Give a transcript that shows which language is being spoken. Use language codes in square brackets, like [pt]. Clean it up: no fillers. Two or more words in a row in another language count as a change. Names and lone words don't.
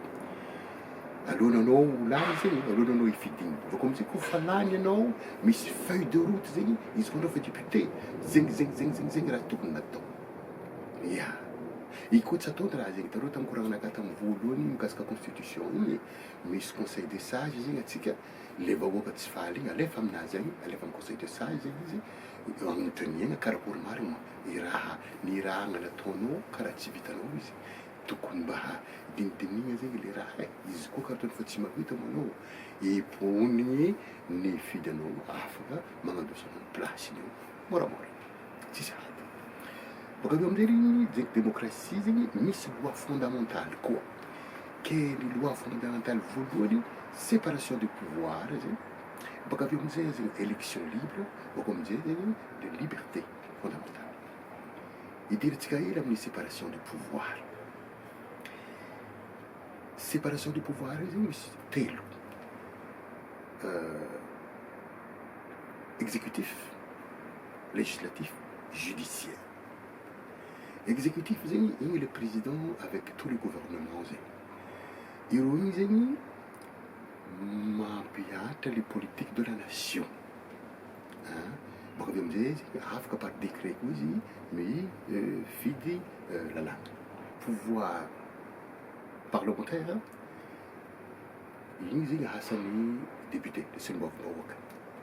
[mg] Alohanao ho lany zegny, alohanao hifidigny. Vao amizay koa fa lany anao misy [fr] feuille de route [mg] zegny izy koa anao fa député zegny raha tokony natao. Ia. I koa tsy atao raha zegny tareo tamin'ny koragnanakahy tamin'ny voalohany mikasika constitution igny misy [fr] conseil des sages [mg] zegny atsika le vahoaka tsy faly igny alefa aminazy agny, alefa amin'ny [fr] conseil des sages [mg] zegny izy agnontaniagna karakory marina ny raha nataonao karaha tsy vitanao izy tokony mba dinidinigna zegny le raha izy koa karaha fa tsy mahavita manao iponigny ny fidy anao afaka magnandosana ny place-ny eo moramora tsisy ady. Baka aveo amizay zegny démocratie zegny misy [fr] loi fondamentale [mg] koa. Ke ny [fr] loi fondamentale [mg] voalohany [fr] séparation de pouvoir [mg] zegny. Baka aveo amizay zegny [fr] élection libre, [mg] baka amizay zegny [fr] de liberté fondamentale. [mg] Idirantsika hely amin'ny [fr] séparation de pouvoir. Séparation de pouvoir [mg] zegny misy telo. [fr] Exécutif, législatif, judiciaire. Exécutif [mg] zegny igny [fr] le président avec tous les gouvernements zegny. [mg] Ireo igny zegny mampiatra [fr] les politiques de la nation. [mg] Baka aveo amizay zegny afaka [fr] par décret [mg] koa izy mifidy lalàna. [fr] Pouvoir parlementaire [mg] igny zegny asan'ny député, le solom-bava-bahoaka.